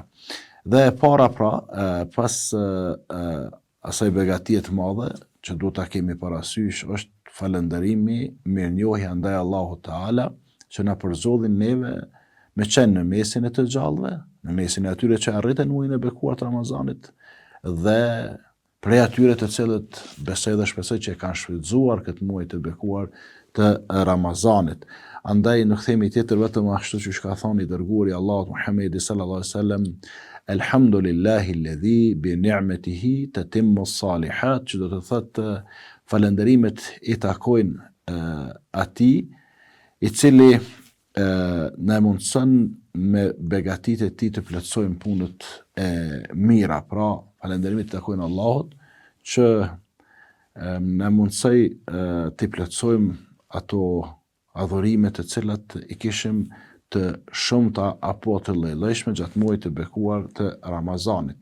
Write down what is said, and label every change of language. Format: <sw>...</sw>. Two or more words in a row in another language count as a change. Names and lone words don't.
<sq>Dhe para pas asaj begatie të madhe që duhet ta kemi parasysh është falënderimi, mirënjohja ndaj Allahut Teala që na përzodhin neve me qenë në mesin e të gjallëve, në mesin e atyre që arritën muajin e bekuar të Ramazanit dhe prej atyre të cilët besoj dhe shpresoj që e kanë shfrytzuar këtë muaj të bekuar të Ramazanit. Andaj nuk themi tjetër vetëm ashtu që ka thënë i dërguari Allahut Muhammedi</sq> <ar>صلى الله عليه وسلم, الحمد لله الذي بنعمته تتم الصالحات,</ar> <sq>që do të thotë falënderimet i takojnë atij i cili na mundson me begatitë e tij të plotësojmë punët e mira. Pra, falënderimet i takojnë Allahut që na mundsoi të plotësojmë ato adhurime të cilat i kishim të shumta apo të lloj-llojshme gjatë muajit të bekuar të Ramazanit.</sq>